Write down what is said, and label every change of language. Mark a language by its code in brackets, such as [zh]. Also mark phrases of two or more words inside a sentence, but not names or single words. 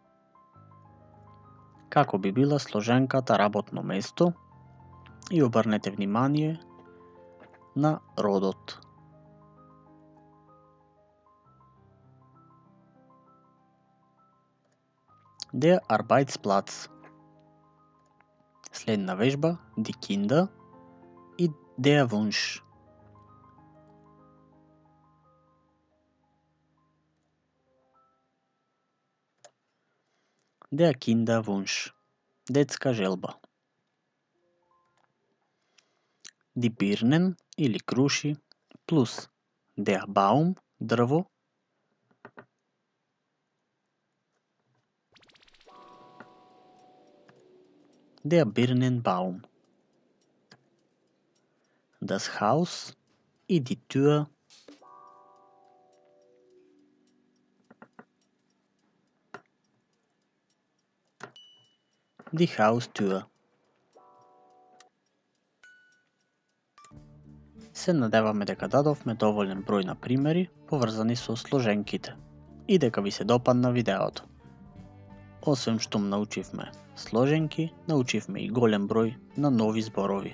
[mk] Како би била сложенката работно место и обрнете внимание на родот. [de] Der Arbeitsplatz. [mk] Следна вежба, [de] die Kinder и der Wunsch. Der Kinderwunsch. [mk] Детска желба. [de] Die Birnen [mk] или круши плюс [de] der Baum, [mk] дрво. [de] Der Birnenbaum. Das Haus и die Tür. Die Haustür. [mk] Се надеваме дека дадовме доволен број на примери поврзани со сложенките и дека ви се допадна видеото. Освен што научивме сложенки, научивме и голем број на нови зборови.